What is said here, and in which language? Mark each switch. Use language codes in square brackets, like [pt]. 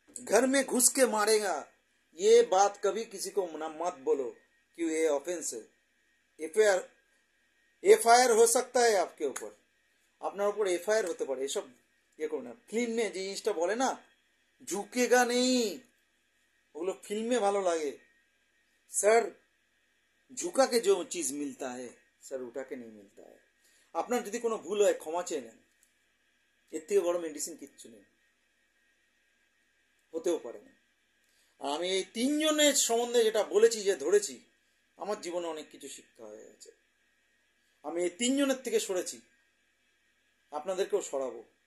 [hi] घर में घुस के मारेगा, ये बात कभी किसी को मत बोलो कि ये ऑफेंस है। एफआईआर हो सकता है आपके ऊपर, [bn] আপনার উপর এফআইআর হতে পারে। এসব ইয়ে করো না। ফিল্মে যে জিনিসটা বলে না, [hi] ঝুঁকেগা নেই, [bn] ওগুলো ফিল্মে ভালো লাগে স্যার। [hi] ঝুঁকা के जो चीज मिलता है স্যার, উঠা के नहीं मिलता है। [bn] আপনার যদি কোনো ভুল হয় ক্ষমা চেয়ে নেন, এর থেকে বড় মেডিসিন কিচ্ছু নেই, হতেও পারে না। আমি এই 3 জনের সম্বন্ধে যেটা বলেছি, যে ধরেছি, আমার জীবনে অনেক কিছু শিক্ষা হয়ে গেছে। আমি এই 3 জনের থেকে সরেছি, আপনাদেরকেও সরাবো।